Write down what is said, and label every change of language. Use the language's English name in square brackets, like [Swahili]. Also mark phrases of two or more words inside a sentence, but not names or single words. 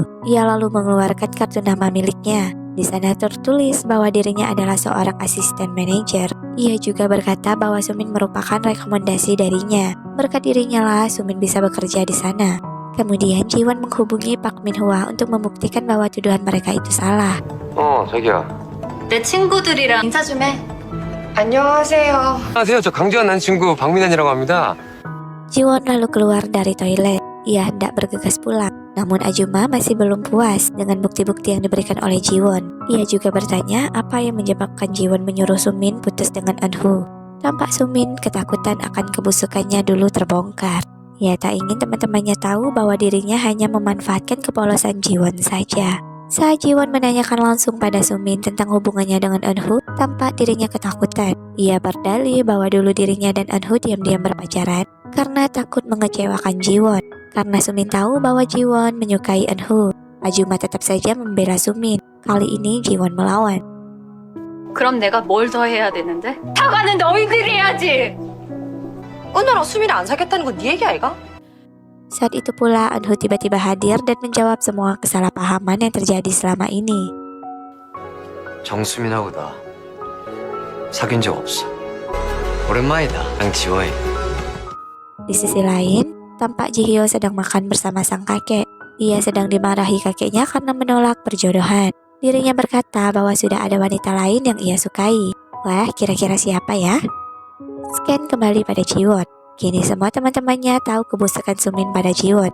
[Indonesian] Ia lalu mengeluarkan kartu nama miliknya. Di sana tertulis bahwa dirinya adalah seorang asisten manajer. Ia juga berkata bahwa Sumin merupakan rekomendasi darinya. Berkat dirinya lah Sumin bisa bekerja di sana. Kemudian Jiwon menghubungi Park Min-hwa untuk membuktikan bahwa tuduhan mereka itu salah. [Korean] 자기야. 내 친구들이랑 인사 좀 해. 안녕하세요. 안녕하세요. 저 강지원 남친구 박민환이라고 합니다. [Indonesian] Jiwon lalu keluar dari toilet. Ia hendak bergegas pulang. Namun Ajuma masih belum puas dengan bukti-bukti yang diberikan oleh Jiwon. Ia juga bertanya apa yang menyebabkan Jiwon menyuruh Sumin putus dengan Eunwoo. Tampak Sumin ketakutan akan kebusukannya dulu terbongkar. Ia tak ingin teman-temannya tahu bahwa dirinya hanya memanfaatkan kepolosan Jiwon saja. Saat Jiwon menanyakan langsung pada Sumin tentang hubungannya dengan Eunwoo, tampak dirinya ketakutan. Ia berdalih bahwa dulu dirinya dan Eunwoo diam-diam berpacaran karena takut mengecewakan Jiwon. Karena Sumin tahu bahwa Jiwon menyukai Eunho, Ajuma tetap saja membela Sumin. Kali ini Jiwon melawan. [Korean] 그럼 내가 뭘 더 해야 되는데? 사과는 너희들이 해야지. 은호랑 수미랑 안 사귀었다는 건 네 얘기 아이가? [Indonesian] Saat itu pula Eunho tiba-tiba hadir dan menjawab semua kesalahpahaman yang terjadi selama ini. [Korean] 정수민하고 나 사귄 적 없어. 오랜만이다. 랑 지워해. [Indonesian] Di sisi lain, tampak Jihyo sedang makan bersama sang kakek. Ia sedang dimarahi kakeknya karena menolak perjodohan. Dirinya berkata bahwa sudah ada wanita lain yang ia sukai. Wah, kira-kira siapa ya? Scan kembali pada Jiwon. Kini semua teman-temannya tahu kebusukan Sumin pada Jiwon.